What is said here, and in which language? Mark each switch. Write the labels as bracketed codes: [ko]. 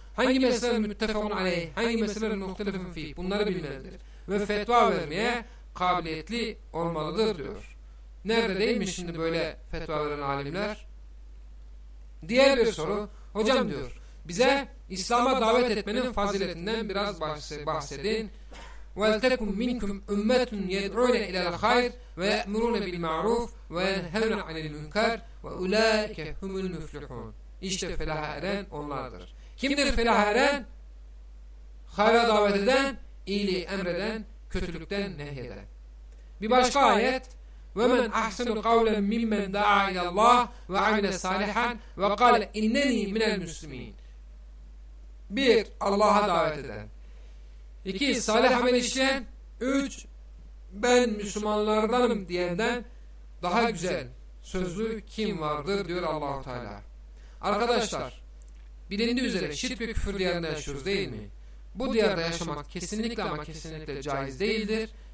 [tr] Hangi meseleler müttefakun aleyh, hangi meseleler muhtelifun fih, bunları bilmelidir. Ve fetva vermeye kabiliyetli olmalıdır diyor. Nerede değilmiş şimdi böyle fetva veren alimler? Diğer bir soru, hocam diyor, bize İslam'a davet etmenin faziletinden biraz bahsedin. [ar] وَلْتَكُمْ مِنْكُمْ اُمَّتٌ يَدْعُونَ اِلَى الْخَيْرِ وَيَأْمُرُونَ بِالْمَعْرُوفِ وَيَنْهَوْنَ عَنِ الْمُنْكَرِ وَاُولَٰئِكَ هُمُ الْمُفْلِحُونَ [tr] İşte felaha eren onlardır. Kimdir felaha eren? Hayra davet eden, iyiliği emreden, kötülükten nehyeden. Bir başka ayet. [ar] وَمَنْ أَحْسَنُ قَوْلًا مِمَّنْ دَعَى إِلَى اللّٰهِ وَعَمِلَ صَالِحًا وَقَالَ اِنَّنِي مِنَ الْمُسْلِمِينَ [tr] Bir, Allah'a davet eden. İki, salih amel işleyen. Üç, ben Müslümanlardanım diyenden daha güzel sözlü kim vardır diyor Allah-u Teala. Arkadaşlar, bilindiği üzere şirk ve küfür diyarında yaşıyoruz değil mi? Bu diyarda yaşamak kesinlikle ama kesinlikle caiz değildir.